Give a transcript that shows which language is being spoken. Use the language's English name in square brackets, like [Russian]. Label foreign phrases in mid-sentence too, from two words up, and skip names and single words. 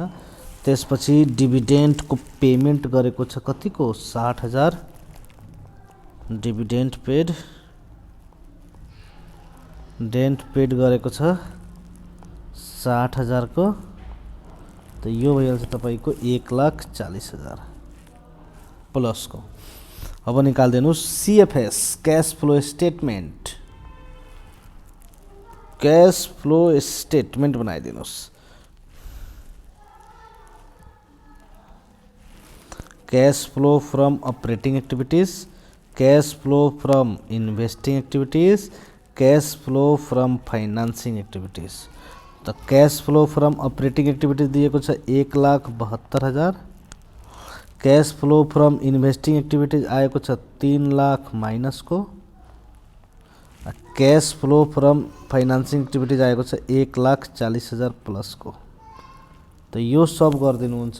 [Nepali] त्यसपछि डिभिडेन्ड को पेमेन्ट गरेको छ कतिको 60,000 [English] dividend paid, dent paid [Nepali] गरेको छ 60,000 को तो यो भइहाल्छ तपाईको 1,40,000 प्लस को। अब निकाल्दिनुस् [English] CFS cash flow statement. cash flow statement [Nepali] बनाइदिनुस्। [English] cash flow from operating activities, cash flow from investing activities, cash flow from financing activities. तो cash flow from operating activities [Nepali] दिएको छ [English] 1,72,000। cash flow from investing activities [Nepali] आएको छ [English] 3 लाख माइनस को। cash flow from financing activities [Nepali] आएको छ [English] 1,40,000 प्लस को। [Nepali] तो यो सब गरिदिनुहुन्छ।